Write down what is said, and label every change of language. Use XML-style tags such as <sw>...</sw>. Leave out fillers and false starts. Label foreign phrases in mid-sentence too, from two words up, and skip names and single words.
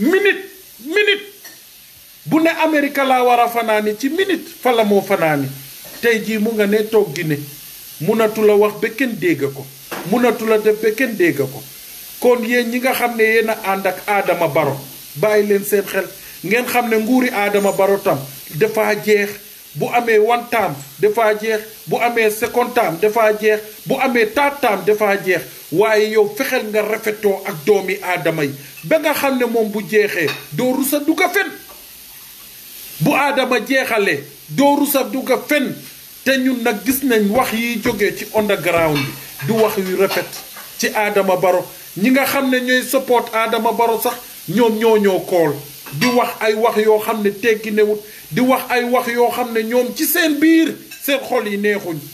<wo>minute bu ne Amérique laa war a fanaani ci minute fa la moo fanaani tey jii mu nga ne toog Guinée munatu la wax ba kenn dégg ko munatu la def ba kenn dégg ko kon yéen ñi nga xam ne yéen a ànd ak Adama Barrow bàyyi leen seen xel ngeen xam ne nguuri Adama Barrow tam dafa jeex bu amee</wo> <en>one term</en> <wo>dafa jeex bu amee</wo> <en>second term</en> <wo>dafa jeex bu amee</wo> <en>third term</en> <wo>dafa jeex waaye yow fexeel nga rafetoo ak doomi aadama yi ba nga xam ne moom bu jeexee doo rusa dugga fen bu Adama jeexalee doo rusa dugga fen te ñun nag gis nañ wax yi jógee ci underground bi du wax yu rafet ci Adama Barrow ñi nga xam ne ñooy support Adama Barrow sax ñoom ñoo kool di wax ay wax yoo xam ne teggi newut di wax ay wax yoo xam ne ñoom ci seen biir seen xol yi neexuñ</wo>